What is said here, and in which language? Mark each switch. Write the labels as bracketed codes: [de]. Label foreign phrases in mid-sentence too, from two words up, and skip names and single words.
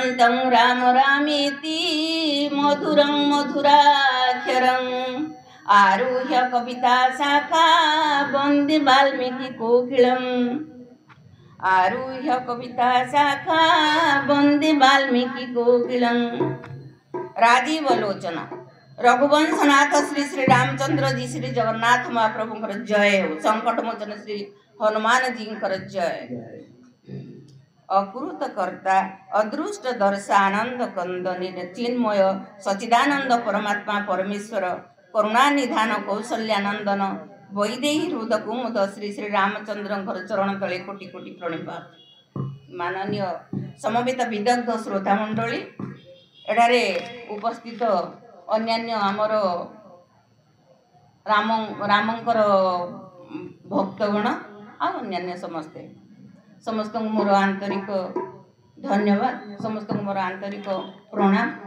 [sa] मधुरं राम रामेति मधुरं मधुराक्षरम् आरुह्य कविता शाखा वन्दे वाल्मीकि कोकिलम् आरुह्य कविता शाखा वन्दे वाल्मीकि कोकिलम्। राजीव लोचन रघुवंशनाथ श्री श्री रामचंद्र जी श्री जगन्नाथ महाप्रभु जय हो। संकट मोचन श्री हनुमान जी जय। अकृत कर्ता अदृष्ट दर्शानंद कंदनी चिन्मय सचिदानंद परमात्मा परमेश्वर करुणा निधान कौशल्यानंदन वैदेही हृद कुमुद श्री श्री रामचंद्र चरण तले कोटि कोटि प्रणिपात। [or] ମାନନୀୟ ସମବେତ ବିଦଗ୍ଧ ଶ୍ରୋତା ମଣ୍ଡଳୀ ଏଠାରେ ଉପସ୍ଥିତ ଅନ୍ୟାନ୍ୟ ଆମର ରାମଙ୍କର ଭକ୍ତଗଣ ଆ ଅନ୍ୟାନ୍ୟ ସମସ୍ତ ମୋର ଆନ୍ତରିକ ଧନ୍ୟବାଦ, ସମସ୍ତ ମୋର ଆନ୍ତରିକ ପ୍ରଣାମ।